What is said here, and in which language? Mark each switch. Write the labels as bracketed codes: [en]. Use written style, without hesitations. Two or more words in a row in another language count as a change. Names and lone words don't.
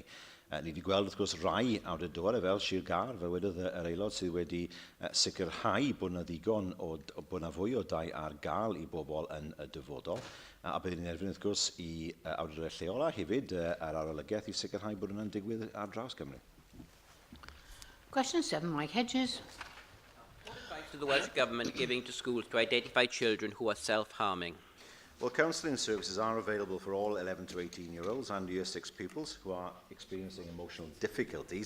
[cy] Ni wedi gweld, wrth gwrs, rai awdurdodau fel Sir Gar, fel wedodd yr aelod sydd wedi sicrhau bod yna ddigon bod yna fwy o dai ar gael i bobl yn y dyfodol. A byddwn ni'n erbyn, wrth gwrs, i awdurdodau lleol a hefyd yr arolygaeth i sicrhau bod yna'n digwydd ar draws Cymru. [en] Question 7, Mike Hedges. What advice is the Welsh Government giving to schools to identify children who are self-harming? Well, counselling services are available for all 11 to 18-year-olds and Year 6 pupils who are experiencing emotional difficulties.